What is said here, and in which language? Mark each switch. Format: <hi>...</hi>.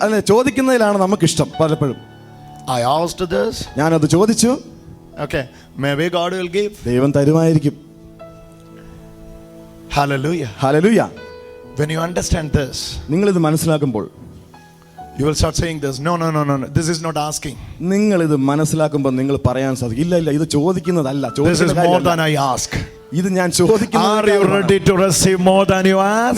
<ml>ചോദിക്കുന്നതിലാണ് നമുക്കിഷ്ടം പലപ്പോഴും.</ml> <en>I asked this.</en> <ml>ഞാനത് ചോദിച്ചു.</ml> <en>Okay, maybe God will give.</en> <ml>ദൈവം തരുമായിരിക്കും.</ml> <en>Hallelujah.</en> <ml>Hallelujah.</ml> <en>When you understand this,</en> <ml>നിങ്ങളിത് മനസ്സിലാക്കുമ്പോൾ</ml> <en>you will start saying this. No, this is not asking.</en> <ml>നിങ്ങളിത് മനസ്സിലാക്കുമ്പോൾ നിങ്ങൾ പറയാൻ സാധിക്കും, ഇല്ല ഇത് ചോദിക്കുന്നതല്ല.</ml> <en>This is more than I ask.</en> <ml>ഇത് ഞാൻ ചോദിക്കുന്നു.</ml> <en>Are you ready to receive more than you ask?</en>